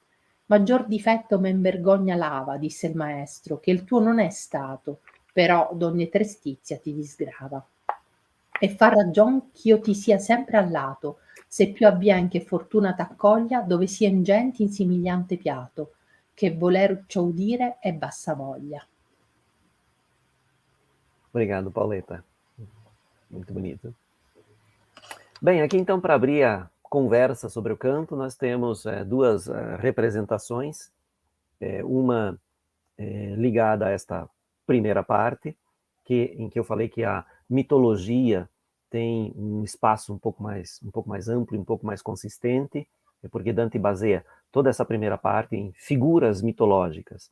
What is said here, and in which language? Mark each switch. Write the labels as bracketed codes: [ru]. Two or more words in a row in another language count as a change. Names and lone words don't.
[it] Maggior difetto men vergogna lava, disse il maestro, che il tuo non è stato, però d'ogni trestizia ti disgrava. E fa ragion ch'io ti sia sempre al lato, se più avvien che fortuna t'accoglia, dove sien genti in simigliante piato, che voler ciò udire è bassa voglia. [pt] Obrigado, Pauleta. Muito bonito. Bem, aqui então, para abrir a conversa sobre o canto, nós temos duas representações, uma ligada a esta primeira parte, em que eu falei que a mitologia tem um espaço um pouco mais amplo, um pouco mais consistente, porque Dante baseia toda essa primeira parte em figuras mitológicas.